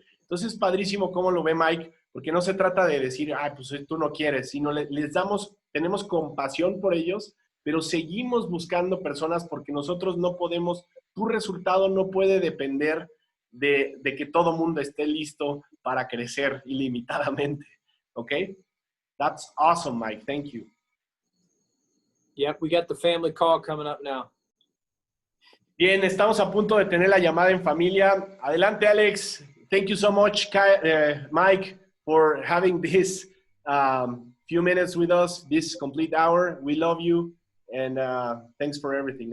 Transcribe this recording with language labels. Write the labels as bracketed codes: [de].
[es] Entonces, padrísimo cómo lo ve Mike, porque no se trata de decir, pues tú no quieres, sino tenemos compasión por ellos, pero seguimos buscando personas porque nosotros no podemos, tu resultado no puede depender de que todo mundo esté listo para crecer ilimitadamente, ¿ok? [en] That's awesome, Mike. Thank you. Yep, we got the family call coming up now. [es] Bien, estamos a punto de tener la llamada en familia. Adelante, Alex. [en] Thank you so much, Mike, for having this few minutes with us, this complete hour. We love you. And thanks for everything.